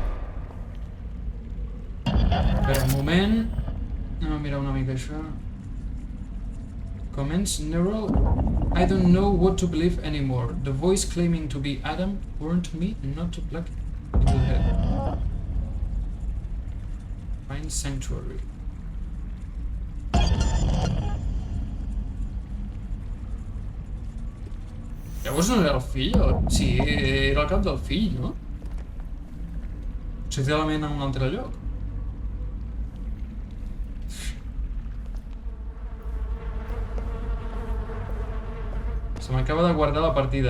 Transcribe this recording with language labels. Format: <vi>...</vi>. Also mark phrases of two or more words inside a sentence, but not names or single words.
<ca>Espera un moment. Anem a mirar una mica això.</ca> <en>Comments neural. I don't know what to believe anymore. The voice claiming to be Adam warned me not to plug into the head. Find sanctuary.</en> <ca>Llavors no era el fill? Sí, era el cap del fill, no? Potser té la ment en un altre lloc. Se m'acaba de guardar la partida.</ca>